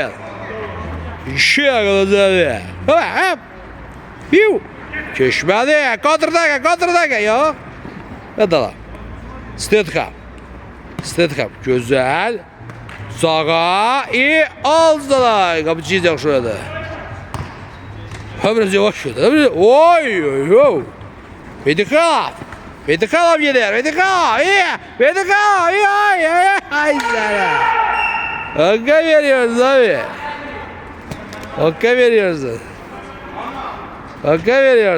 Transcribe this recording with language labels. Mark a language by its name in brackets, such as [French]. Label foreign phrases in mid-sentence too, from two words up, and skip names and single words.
[Azerbaijani] 2 Quluzadə. Hop! Piu! Keçmədi, qatırdaka, yox. Və dala. Stetham. Stetham, gözəl. Sağa, aldılar. Qapıcı yaxşı oynadı. Biraz yavaş oynadı. Oy. [Turkish] Medikanov. Medikanov gelir. Medikanov. Ay sana. Hakka veriyoruz abi. Hakka veriyoruz. Hakka veriyoruz.